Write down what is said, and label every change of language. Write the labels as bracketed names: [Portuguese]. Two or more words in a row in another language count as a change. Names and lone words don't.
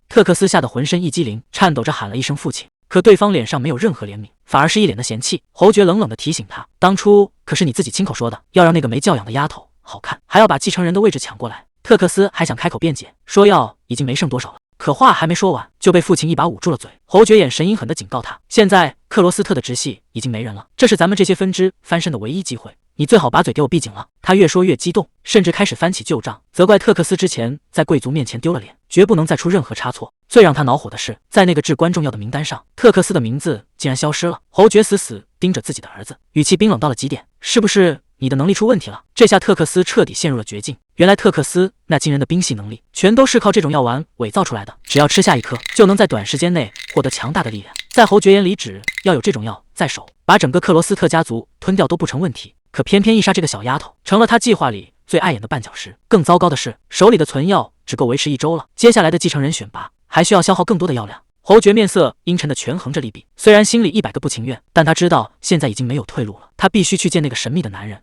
[Chinese] 特克斯嚇得渾身一激靈，顫抖着喊了一聲父親。可對方臉上沒有任何憐憫，反而是一臉的嫌棄。侯爵冷冷地提醒他：“當初可是你自己親口說的，要讓那個沒教養的丫頭好看，還要把繼承人的位置搶過來。” 特克斯還想開口辯解，說藥已經沒剩多少了，可話還沒說完，就被父親一把捂住了嘴。侯爵眼神陰狠地警告他：“現在克羅斯特的直系已經沒人了，這是咱們這些分支翻身的唯一機會，你最好把嘴給我閉緊了。” 他越說越激動，甚至開始翻起舊賬，責怪特克斯之前在貴族面前丟了臉，絕不能再出任何差錯。最讓他惱火的是，在那個至關重要的名單上，特克斯的名字竟然消失了。侯爵死盯着自己的兒子，語氣冰冷到了極點：“是不是你的能力出問題了？” 這下特克斯徹底陷入了絕境。原來特克斯那驚人的冰系能力，全都是靠這種藥丸偽造出來的。只要吃下一顆，就能在短時間內獲得強大的力量。在侯爵眼裡，只要有這種藥在手，把整個克羅斯特家族吞掉都不成問題。可偏偏伊莎這個小丫頭，成了他計劃裡最礙眼的絆腳石。更糟糕的是，手裡的存藥只夠維持1周了，接下來的繼承人選拔還需要消耗更多的藥量。侯爵面色陰沉地權衡着利弊，雖然心裡100個不情願，但他知道現在已經沒有退路了，他必須去見那個神秘的男人。